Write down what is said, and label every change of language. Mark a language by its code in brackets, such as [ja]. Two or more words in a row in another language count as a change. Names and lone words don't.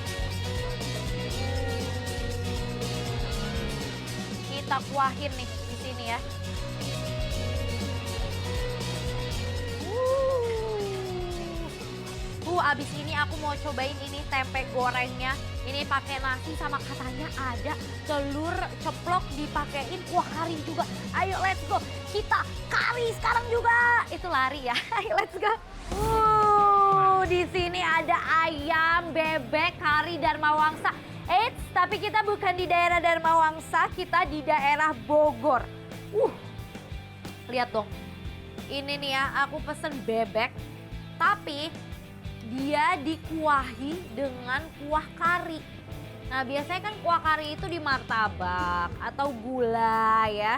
[id] Kita kuahin nih di sini ya. Abis ini aku mau cobain ini tempe gorengnya. Ini pakai nasi sama katanya ada telur ceplok dipakein kuah kari juga. Ayo [en] let's go. [id] Kita kari sekarang juga. Itu lari ya. Ayo [en] let's go. [id] Di sini ada ayam, bebek, kari Dharma Wangsa. Eits, tapi kita bukan di daerah Dharma Wangsa, kita di daerah Bogor. Lihat dong. Ini nih ya, aku pesen bebek tapi dia dikuahi dengan kuah kari. Nah, biasanya kan kuah kari itu di martabak atau gula ya.